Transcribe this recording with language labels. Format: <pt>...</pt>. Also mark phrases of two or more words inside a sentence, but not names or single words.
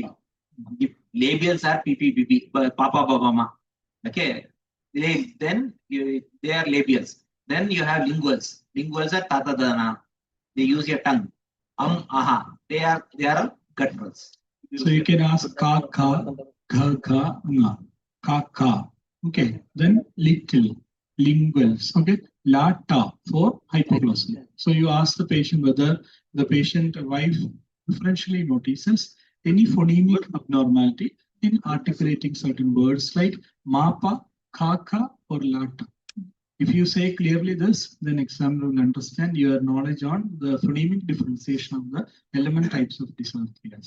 <en>The labials are PPBB, Papa Babama. Okay. Then they are labials. Then you have linguals. Linguals are Tata Dana. They use your tongue. Aha. They are gutturals. So you can ask ka, ka, gha, gha, nga. Ka, ka. Okay. Then little, linguals. Okay. La, ta for hypoglossal. So you ask the patient whether the patient wife differentially notices any phonemic abnormality in articulating certain words like mapa, kaka, or lata. If you say clearly this, then examiner will understand your knowledge on the phonemic differentiation of the element types of dysarthrias.</en>